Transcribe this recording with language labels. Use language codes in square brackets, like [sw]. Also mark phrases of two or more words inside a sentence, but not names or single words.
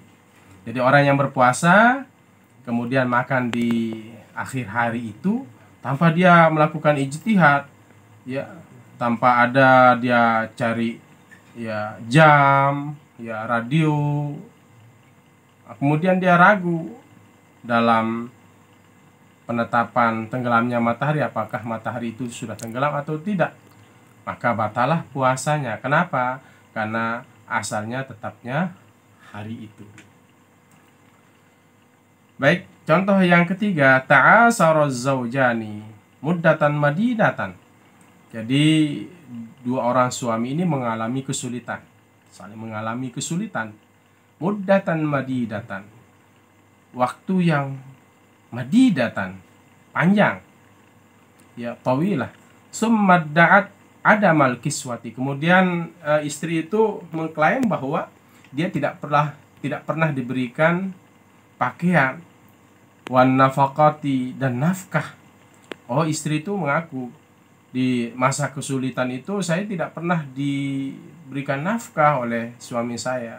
[id] Jadi orang yang berpuasa kemudian makan di akhir hari itu tanpa dia melakukan ijtihad, ya, tanpa ada dia cari, ya, jam, ya, radio, kemudian dia ragu dalam penetapan tenggelamnya matahari, apakah matahari itu sudah tenggelam atau tidak, maka batalah puasanya. Kenapa? Karena asalnya tetapnya hari itu. Baik, contoh yang ketiga, [ar] تعسر الزوجان مدة مديدة. [id] Jadi dua orang suami ini mengalami kesulitan, saling mengalami kesulitan. [ar] مدة مديدة, [id] waktu yang madidatan, panjang, ya, tawilah. [ar] ثم ادعت عدم الكسوة, [id] kemudian istri itu mengklaim bahwa dia tidak pernah diberikan pakaian, [ar] والنفقة, [id] dan nafkah. Oh, istri itu mengaku di masa kesulitan itu saya tidak pernah diberikan nafkah oleh suami saya.